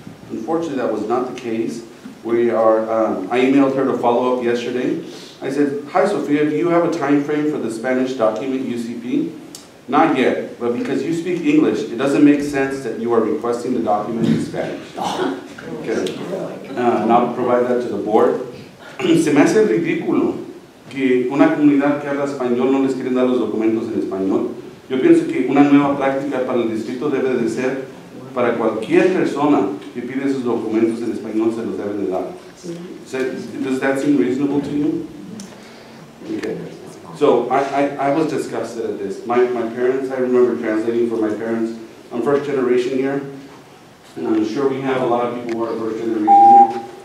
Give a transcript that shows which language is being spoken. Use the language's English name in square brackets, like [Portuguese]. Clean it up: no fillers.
[English] Unfortunately, that was not the case. I emailed her to follow up yesterday. I said, hi Sophia, do you have a time frame for the Spanish document UCP? Not yet, but because you speak English, it doesn't make sense that you are requesting the document in Spanish. Okay. And I'll provide that to the board. [Spanish] Se me hace ridículo que una comunidad que habla español no les quieren dar los documentos en español. Yo pienso que una nueva práctica para el distrito debe de ser para cualquier persona que pide esos documentos en español se los deben de dar. [English] Does that seem reasonable to you? Okay. So I was disgusted at this. My parents, I remember translating for my parents. I'm first generation here, and I'm sure we have a lot of people who are first generation here.